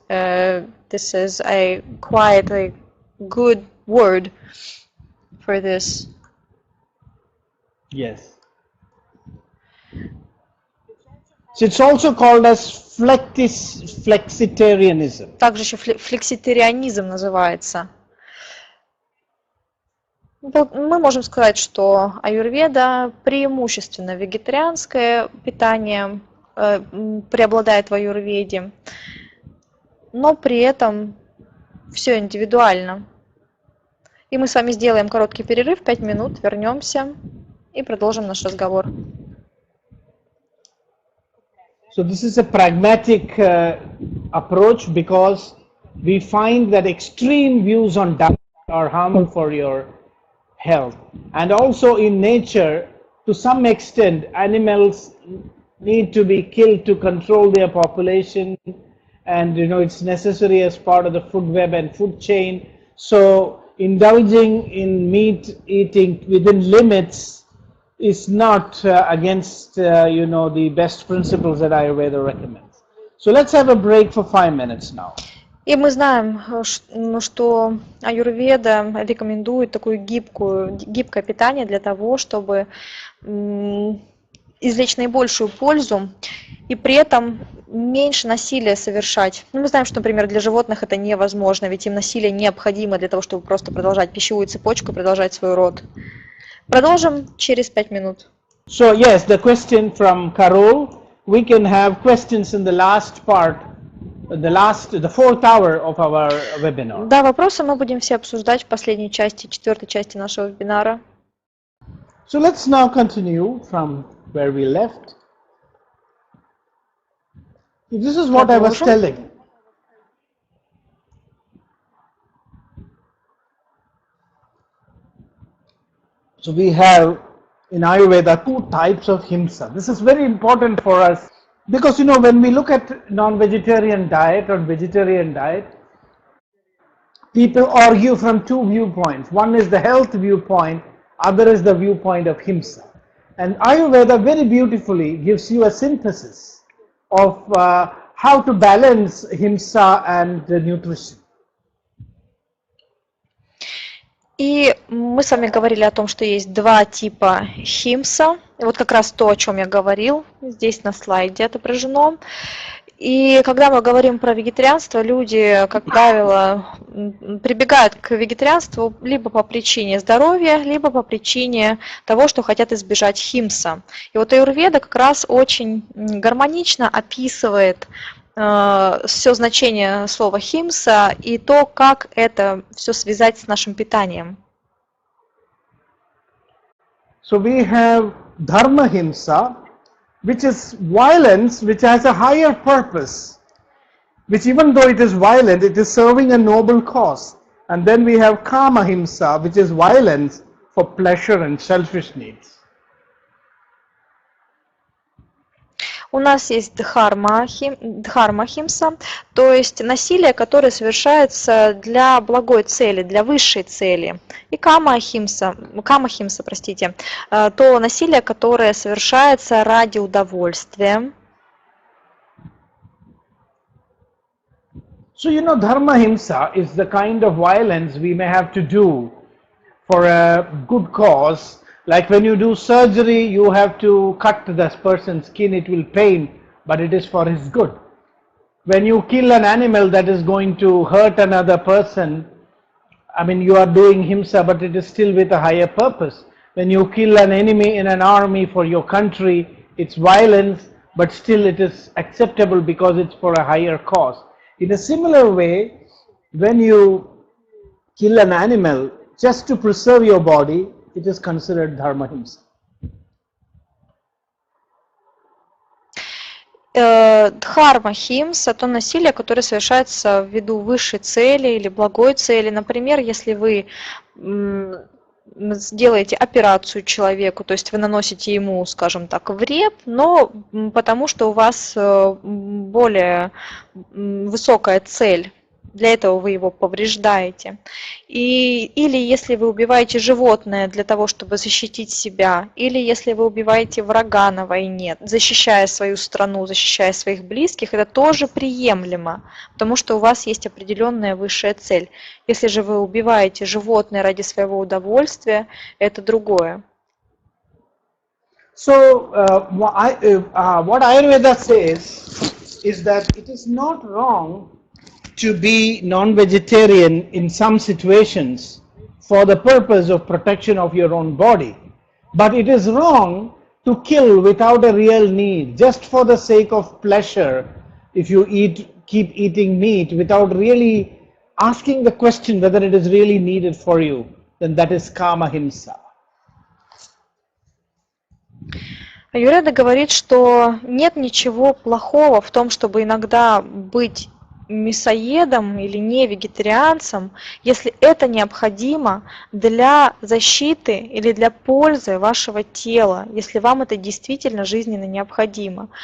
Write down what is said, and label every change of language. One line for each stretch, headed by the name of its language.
English: This is a quite a good word for this. Yes. So it's also called as flexitarianism.
Russian: Также еще флекситарианизм называется. Мы можем сказать, что аюрведа преимущественно вегетарианское питание преобладает в аюрведе, но при этом все индивидуально. И мы с вами сделаем короткий перерыв, 5 минут, вернемся и продолжим наш разговор.
English: So this is a pragmatic approach because we find that extreme views on diet are harmful for your health, and also in nature to some extent animals need to be killed to control their population, and it's necessary as part of the food web and food chain. So indulging in meat eating within limits is not against the best principles that Ayurveda recommends. So let's have a break for 5 minutes now.
Russian: И мы знаем, что аюрведа рекомендует такое гибкое питание для того, чтобы извлечь наибольшую пользу и при этом меньше насилия совершать. Мы знаем, что, например, для животных это невозможно, ведь им насилие необходимо для того, чтобы просто продолжать пищевую цепочку, продолжать свой род. Продолжим через 5 минут.
English: So yes, the question from Carol, we can have questions in the last part, the fourth hour of our webinar.
Russian: Да, вопросы мы будем все обсуждать в последней части, четвертой части нашего вебинара.
English: So let's now continue from where we left. This is what I was telling. So we have in Ayurveda 2 types of himsa. This is very important for us because when we look at non-vegetarian diet or vegetarian diet, people argue from 2 viewpoints. One is the health viewpoint, other is the viewpoint of himsa. And Ayurveda very beautifully gives you a synthesis of how to balance himsa and nutrition.
Russian: И мы с вами говорили о том, что есть 2 типа химса. И вот как раз то, о чем я говорил, здесь на слайде отображено. И когда мы говорим про вегетарианство, люди, как правило, прибегают к вегетарианству либо по причине здоровья, либо по причине того, что хотят избежать химса. И вот аюрведа как раз очень гармонично описывает все значение слова химса и то, как это все связать с нашим питанием.
English: So we have dharma himsa, which is violence, which has a higher purpose, which even though it is violent, it is serving a noble cause. And then we have kama himsa, which is violence for pleasure and selfish needs.
Russian: У нас есть дхарма химса, то есть насилие, которое совершается для благой цели, для высшей цели. И кама химса, то насилие, которое совершается ради удовольствия.
English: So dharma himsa is the kind of violence we may have to do for a good cause. Like when you do surgery, you have to cut this person's skin, it will pain, but it is for his good. When you kill an animal that is going to hurt another person, you are doing himsa, but it is still with a higher purpose. When you kill an enemy in an army for your country, it's violence, but still it is acceptable because it's for a higher cause. In a similar way, when you kill an animal just to preserve your body, it is considered dharma himsa.
Russian: Дхарма химса – то насилие, которое совершается ввиду высшей цели или благой цели. Например, если вы сделаете операцию человеку, то есть вы наносите ему, скажем так, вред, но потому что у вас более высокая цель. Для этого вы его повреждаете. Или если вы убиваете животное для того, чтобы защитить себя, или если вы убиваете врага на войне, защищая свою страну, защищая своих близких, это тоже приемлемо, потому что у вас есть определенная высшая цель. Если же вы убиваете животное ради своего удовольствия, это другое.
English: So what Ayurveda says is that it is not wrong to be non-vegetarian in some situations for the purpose of protection of your own body. But it is wrong to kill without a real need, just for the sake of pleasure. If you keep eating meat without really asking the question whether it is really needed for you, then that is kama himsa.
Russian: Аюрведа говорит, что нет ничего плохого в том, чтобы иногда быть мясоедом или не вегетарианцем, если это необходимо для защиты или для пользы вашего тела, если вам это действительно жизненно необходимо.